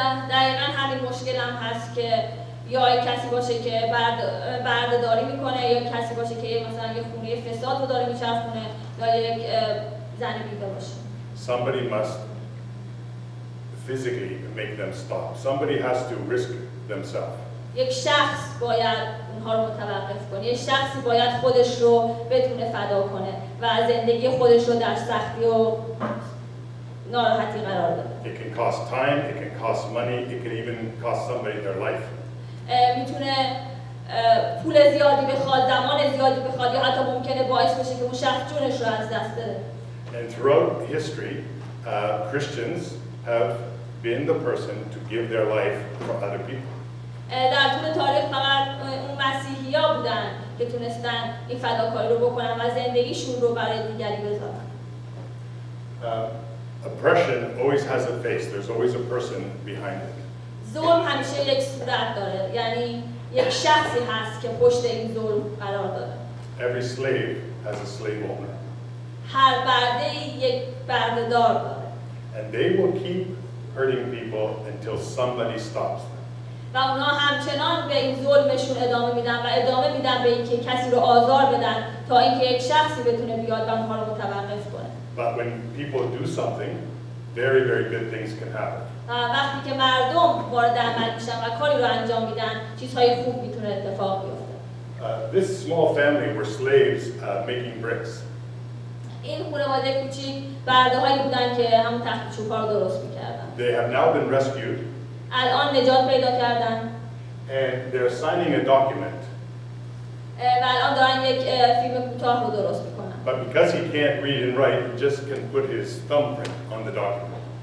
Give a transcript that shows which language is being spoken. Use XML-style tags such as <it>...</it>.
<fa>دقیقاً همین مشکل هم هست که یا یک کسی باشه که بردهداری میکنه یا کسی باشه که مثلا یه خونه فساد رو داره میچرخونه یا یک زن بیوه باشه.</fa> <en>Somebody must physically make them stop. Somebody has to risk themselves.</en> <fa>یک شخص باید اونها رو متوقف کنه. یک شخصی باید خودش رو بتونه فدا کنه و زندگی خودش رو در سختی و ناراحتی قرار بده.</fa> <en>It can cost time, it can cost money, it can even cost somebody their life.</en> <fa>میتونه پول زیادی بخواد، زمان زیادی بخواد یا حتی ممکنه باعث بشه که اون شخص جونش رو از دست بده.</fa> <en>And throughout history, Christians have been the person to give their life for other people.</en> <fa>در طول تاریخ فقط اون مسیحی‌ها بودن که تونستن این فداکاری رو بکنن و زندگیشون رو برای دیگری بذارن.</fa> <en>Oppression always has a face. There's always a person behind it.</en> <fa>ظلم همیشه یک صورت داره، یعنی یک شخصی هست که پشت این ظلم قرار داره.</fa> <en>Every slave has a slave owner.</en> <fa>هر برده‌ای یک بردهدار داره.</fa> <en>And they will keep hurting people until somebody stops them.</en> <fa>و اونها همچنان به این ظلمشون ادامه میدن و ادامه میدن به اینکه کسی رو آزار بدن تا اینکه یک شخصی بتونه بیاد و اونها رو متوقف کنه.</fa> <en>But when people do something, very, very good things can happen.</en> <fa>وقتی که مردم وارد عمل میشن و کاری رو انجام میدن، چیزهای خوب میتونه اتفاق بیفته.</fa> <en>This small family were slaves making bricks.</en> <fa>این خانواده کوچیک برده‌هایی بودن که همون تخت چوب‌ها رو درست می‌کردن.</fa> <en>They have now been rescued.</en> <fa>الان نجات پیدا کردن.</fa> <en>And they're signing a document.</en> <fa>و الان دارن یک فیلم کوتاه رو درست می‌کنن.</fa> <en>But because he can't read and write, he just can put his thumbprint on the document.</en>